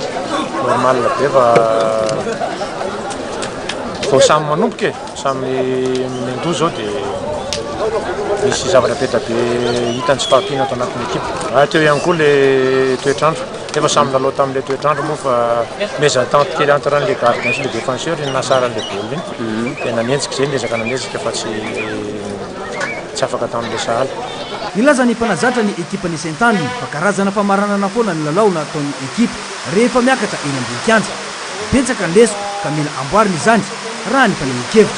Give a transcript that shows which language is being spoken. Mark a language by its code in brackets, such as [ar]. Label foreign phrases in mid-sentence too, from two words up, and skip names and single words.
[mg] Normal be fa samy manomboka samy mendoa zao dia misy zavatra beta be hitany tsy fahampiana ato anatin'ny ekipa. Teo ihany koa le toetrandro efa samy lalao tamin'ilay toetrandro moa fa mésentente kely [fr] entre les gardiens [mg] sy [fr] les défenseurs [mg] ny nasara le baolina iny dia nanenjika zay niezaka nanenjika fa tsy afaka tamin'ilay sahala. Nilaza ny mpanazatra ny ekipa ny Saint-Anne fa karazana famaranana foana ny lalao nataon'ny ekipa rehefa miakatra eny ambony kianja. Betsaka ny lesoko ka mila amboarina izany raha ny fanehoan-kevitra.